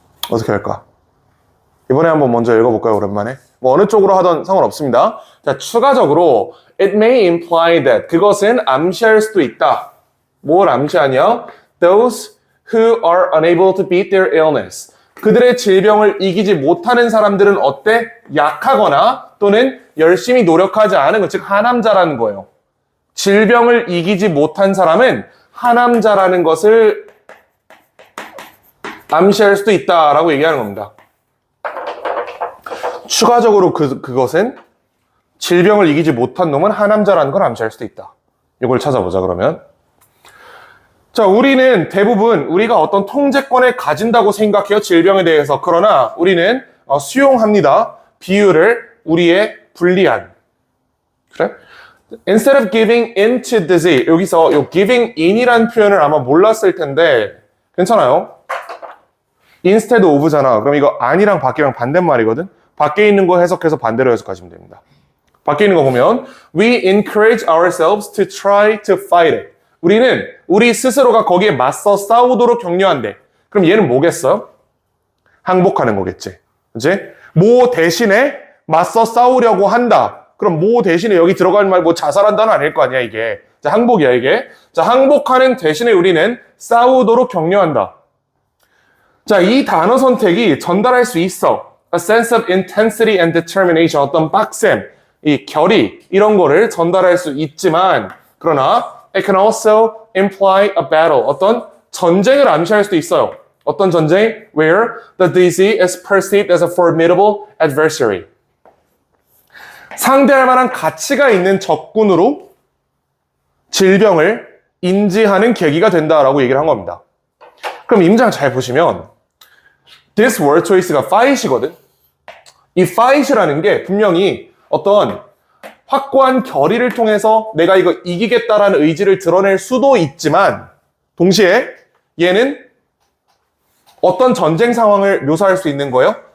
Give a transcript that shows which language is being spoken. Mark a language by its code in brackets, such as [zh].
[ko] 어떻게 할까? 이번에 한번 먼저 읽어볼까요, 오랜만에? 뭐 어느 쪽으로 하던 상관없습니다. 자, 추가적으로 [en] it may imply that [ko] 그것은 암시할 수도 있다. 뭘 암시하냐? [en] Those who are unable to beat their illness. [ko] 그들의 질병을 이기지 못하는 사람들은 어때? 약하거나 또는 열심히 노력하지 않은 것, 즉 하남자라는 거예요. 질병을 이기지 못한 사람은 하남자라는 것을 암시할 수도 있다라고 얘기하는 겁니다. 추가적으로 그것은 질병을 이기지 못한 놈은 하남자라는 걸 암시할 수도 있다. 이걸 찾아보자 그러면. 자, 우리는 대부분 우리가 어떤 통제권을 가진다고 생각해요. 질병에 대해서. 그러나 우리는 수용합니다. 비유를 우리의 불리한. 그래? [en] Instead of giving in to disease. [ko] 여기서 이 giving in이라는 표현을 아마 몰랐을 텐데 괜찮아요? instead of잖아. 그럼 이거 아니랑 밖이랑 반대말이거든? 밖에 있는 거 해석해서 반대로 해석하시면 됩니다. 밖에 있는 거 보면 [en] We encourage ourselves to try to fight it. [ko] 우리는 우리 스스로가 거기에 맞서 싸우도록 격려한대. 그럼 얘는 뭐겠어요? 항복하는 거겠지. 그치? 뭐 대신에 맞서 싸우려고 한다. 그럼 뭐 대신에 여기 들어갈 말 뭐 자살한다는 아닐 거 아니야 이게. 자, 항복이야 이게. 자, 항복하는 대신에 우리는 싸우도록 격려한다. 자, 이 단어 선택이 전달할 수 있어. [en] A sense of intensity and determination. [ko] 어떤 빡셈, 이 결의 이런 거를 전달할 수 있지만 그러나 [en] it can also imply a battle. [ko] 어떤 전쟁을 암시할 수도 있어요. 어떤 전쟁? [en] Where the disease is perceived as a formidable adversary. [ko] 상대할 만한 가치가 있는 적군으로 질병을 인지하는 계기가 된다라고 얘기를 한 겁니다. 그럼 이 문장 잘 보시면 [en] this word choice가 [ko] fight이거든. 이 fight이라는 게 분명히 어떤 확고한 결의를 통해서 내가 이거 이기겠다라는 의지를 드러낼 수도 있지만 동시에 얘는 어떤 전쟁 상황을 묘사할 수 있는 거예요?